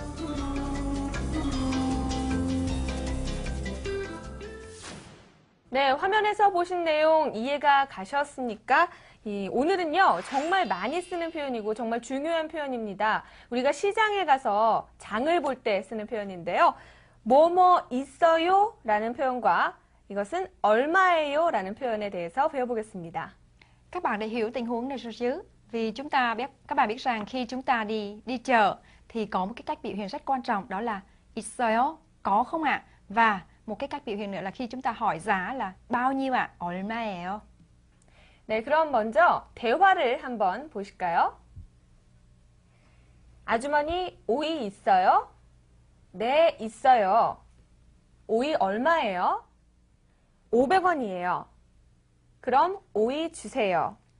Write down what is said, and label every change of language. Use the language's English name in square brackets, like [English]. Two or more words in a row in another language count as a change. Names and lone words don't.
[Korean] 네, 화면에서 보신 내용 이해가 가셨습니까? 오늘은요, 정말 많이 쓰는 표현이고 정말 중요한 표현입니다. 우리가 시장에 가서 장을 볼 때 쓰는 표현인데요. 뭐뭐 있어요? 라는 표현과 이것은 얼마예요? 라는 표현에 대해서 배워보겠습니다. [Vietnamese] Các bạn đã hiểu tình huống này rồi chứ? Vì các bạn biết rằng khi chúng ta đi chợ thì có một cái cách biểu hiện rất quan trọng, đó là 있어요, có không ạ? Và một cái cách biểu hiện nữa là khi chúng ta hỏi giá là bao nhiêu ạ? [Korean] 얼마예요? 네, 그럼 먼저 대화를 한번 보실까요? 아주머니, 오이 있어요? 네, 있어요. 오이 얼마예요? 500원이에요. 그럼 오이 주세요.